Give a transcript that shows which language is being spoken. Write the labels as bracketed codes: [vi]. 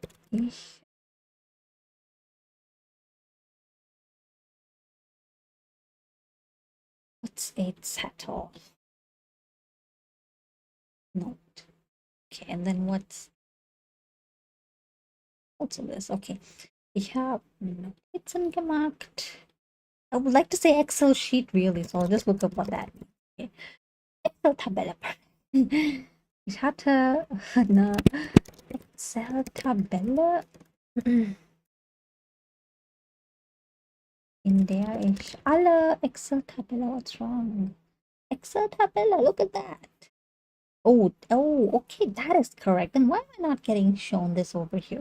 [en] Ich What's a Zettel? Note. Okay, and then what's also this? Okay. [de] Ich habe Notizen gemacht. [en] I would like to say Excel sheet really, so I'll just look up what that means. Okay. Excel-Tabelle. [de] Ich hatte eine Excel-Tabelle, in der ich alle Excel-Tabelle, [en] what's wrong? Excel-Tabelle, look at that. Oh, okay, that is correct. Then why am I not getting shown this over here?